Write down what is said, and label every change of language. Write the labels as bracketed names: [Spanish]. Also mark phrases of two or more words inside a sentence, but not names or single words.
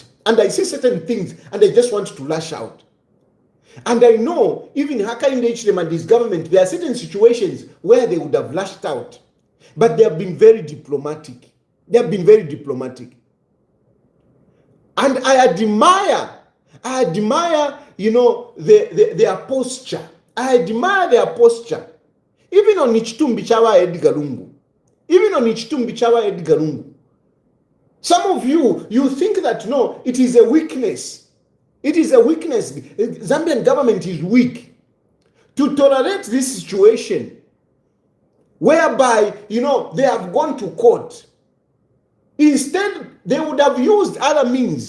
[English] And I say certain things and I just want to lash out. And I know even Hakainde Hichilema and his government, there are certain situations where they would have lashed out. But they have been very diplomatic. They have been very diplomatic. And I admire, their posture. I admire their posture. Even on [Bemba] Ichitumbi Chawa [English] Edgar Lungu. Even on [Bemba] Ichitumbi Chawa [English] Edgar Lungu. Some of you think that, no, it is a weakness. It is a weakness. Zambian government is weak to tolerate this situation whereby, they have gone to court. Instead, they would have used other means.